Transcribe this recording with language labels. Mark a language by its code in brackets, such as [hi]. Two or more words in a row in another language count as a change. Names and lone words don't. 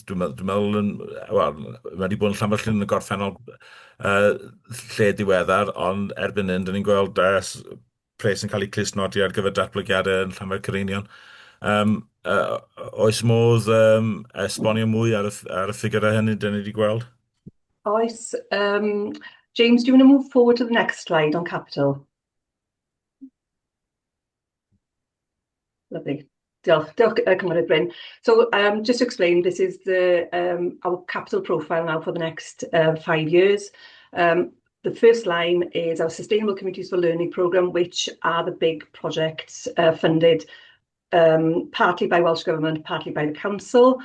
[cy] Dwi'n meddwl, mae wedi bod yn Llanfyllin yn y gorffennol lle diweddar, ond erbyn hyn, da ni'n gweld pres yn cael ei clusnodi ar gyfer datblygiadau yn Llanfair Cerenion. Oes modd esbonio mwy ar y ffigurau hynny da ni wedi gweld? Oes. [en] James, do you want to move forward to the next slide on capital? Lovely. [cy] Diolch, Cynghorydd Bryn. [en] So just to explain, this is our capital profile now for the next 5 years. The first line is our Sustainable Communities for Learning programme, which are the big projects funded partly by Welsh Government, partly by the Council.